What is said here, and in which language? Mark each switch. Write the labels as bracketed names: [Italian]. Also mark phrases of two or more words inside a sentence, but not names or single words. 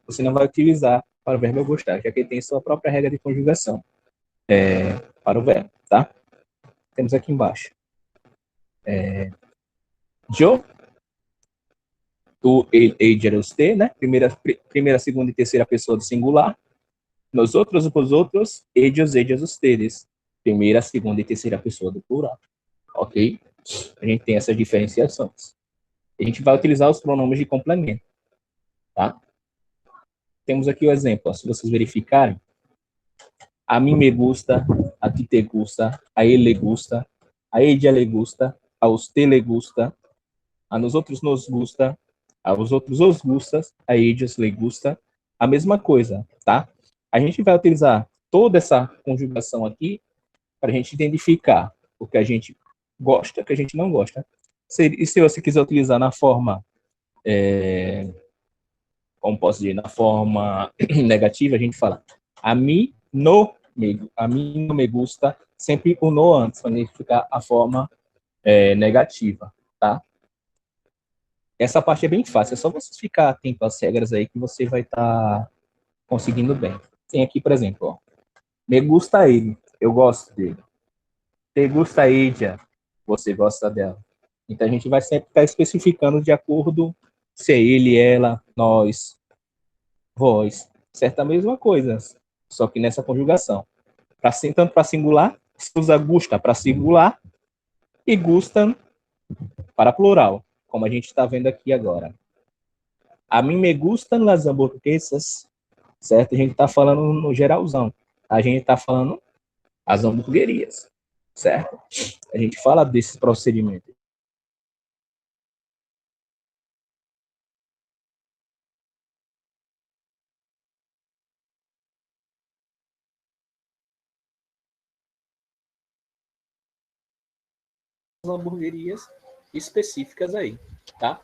[Portuguese] Você não vai utilizar para o verbo gostar, já que ele tem sua própria regra de conjugação para o verbo, tá? Temos aqui embaixo. Eu, tu, ele, você, né? Primeira, segunda e terceira pessoa do singular. Nós outros, os outros, [Spanish] ellos, ustedes. [Portuguese] Primeira, segunda e terceira pessoa do plural. Ok? A gente tem essas diferenciações. A gente vai utilizar os pronomes de complemento, tá? Temos aqui o exemplo, ó, se vocês verificarem. [Spanish] A mim me gusta, a ti te gusta, a ele le gusta, a ella le gusta, a usted le gusta, a nosotros nos gusta, a vosotros os gusta, a ellos le gusta. [Portuguese] A mesma coisa, tá? A gente vai utilizar toda essa conjugação aqui para a gente identificar o que a gente gosta, o que a gente não gosta. E se você quiser utilizar na forma, como posso dizer, na forma negativa, a gente fala a mim não [Spanish] me gusta, [Portuguese] sempre o no antes, para identificar a forma negativa, tá? Essa parte é bem fácil, é só você ficar atento às regras aí que você vai estar conseguindo bem. Tem aqui, por exemplo, ó, [Spanish] me gusta [Portuguese] ele, eu gosto dele. [Spanish] Te gusta ella, [Portuguese] você gosta dela. Então a gente vai sempre estar especificando de acordo se é ele, ela, nós, vós. Certo? A mesma coisa, só que nessa conjugação. Tanto para singular, se usa gusta para singular e gustan para plural, como a gente está vendo aqui agora. [Spanish] A mim me gustam las hamburguesas, [Portuguese] certo? A gente está falando no geralzão. A gente está falando as hamburguerias, certo? A gente fala desse procedimento. Hamburguerias específicas aí, tá?